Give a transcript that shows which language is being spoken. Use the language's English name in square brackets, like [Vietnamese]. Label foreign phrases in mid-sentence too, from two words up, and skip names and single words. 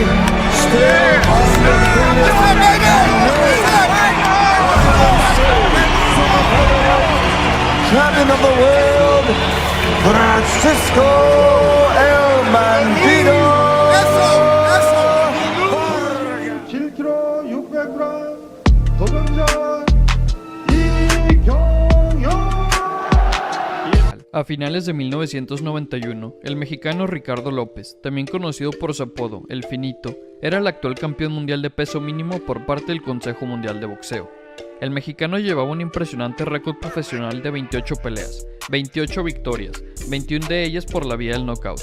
[English] Still undefeated. Champion of the world, Francisco El Bandido. [Korean] 7kg 600g 도전자 [Spanish] A finales de 1991, el mexicano Ricardo López, también conocido por su apodo, El Finito, era el actual campeón mundial de peso mínimo por parte del Consejo Mundial de Boxeo. El mexicano llevaba un impresionante récord profesional de 28 peleas, 28 victorias, 21 de ellas por la vía del knockout.